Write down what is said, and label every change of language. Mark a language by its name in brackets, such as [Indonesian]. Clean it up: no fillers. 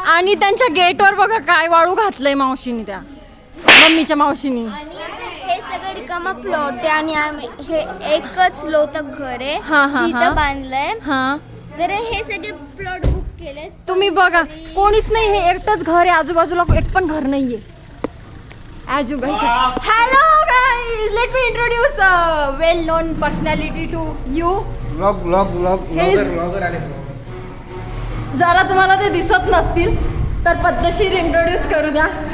[Marathi] आणि त्यांच्या गेटवर बघा काय वाळू घातलंय मावशीनी त्या मम्मीच्या मावशीनी. आणि हे सगळं रिकामा प्लॉट आहे आणि आम्ही हे एकच लोतं घर आहे जिथं बांधलंय. हा तर हे सगळे प्लॉट बुक केले. तुम्ही बघा कोणीच नाही. हे एकटंच घर आहे. आजूबाजूला एक पण घर नाहीये. [English] As you guys know. Hello guys, let me introduce a well-known personality to you. [Marathi] Blogger आले. जरा तुम्हाला ते दिसत नसतील तर पद्धतशीर इंट्रोड्यूस करू द्या.